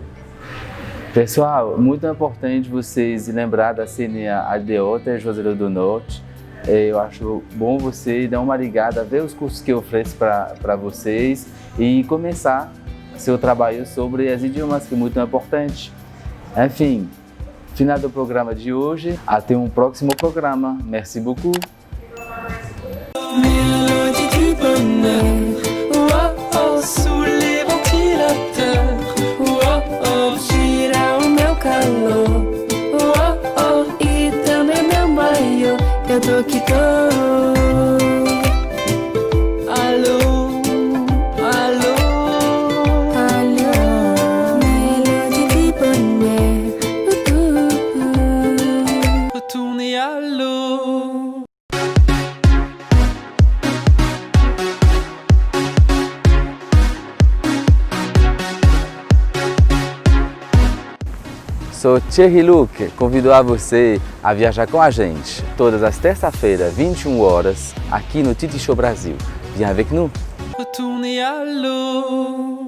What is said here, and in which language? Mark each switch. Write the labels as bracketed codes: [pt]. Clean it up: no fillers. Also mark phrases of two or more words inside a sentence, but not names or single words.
[pt] Pessoal, muito importante vocês lembrar da CNA Aldeota e Juazeiro do Norte. Eu acho bom você dar uma ligada, ver os cursos que eu ofereço para vocês e começar seu trabalho sobre os idiomas, que é muito importante. Enfim, final do programa de hoje. Até um próximo programa. [fr] Merci beaucoup. Mélodie du bonheur, oh oh, sous les ventilateurs, [pt] oh oh, gira o meu calor, oh oh, e também meu maiô, eu tô que tô. Alô, alô, alô, [fr] mélodie du bonheur, retournez à l'eau. [pt] Sou Thierry Luc, convido a você a viajar com a gente todas as terças-feiras, 21 horas, aqui no Titi Show Brasil. [fr] Viens avec nous! Retournez à l'eau.